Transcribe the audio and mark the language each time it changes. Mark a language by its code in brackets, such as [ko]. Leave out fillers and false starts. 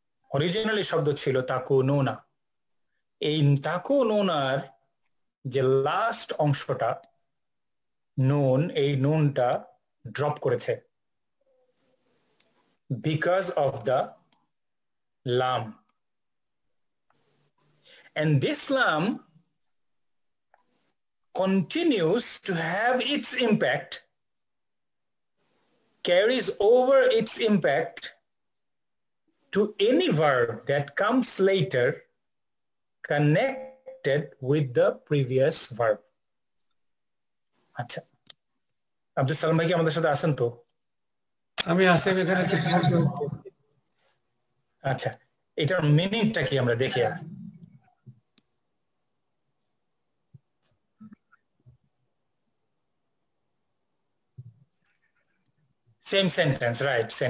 [bn] Originally শব্দ ছিল তাকুনুনা। এই তাকুনুনার যে লাস্ট অংশটা নুন, এই নুনটা ড্রপ করেছে [en] because of the [bn] lam. [en] And this lam continues to have its impact, carries over its impact to any verb that comes later connected with the previous verb. [bn] আচ্ছা, আব্দুল সালাম ভাই কি আমাদের সাথে আছেন? তো আমি আছি এখানে। আচ্ছা, এটার মিনিংটা কি আমরা দেখি। আর সেম সেন্টেন্স, রাইট?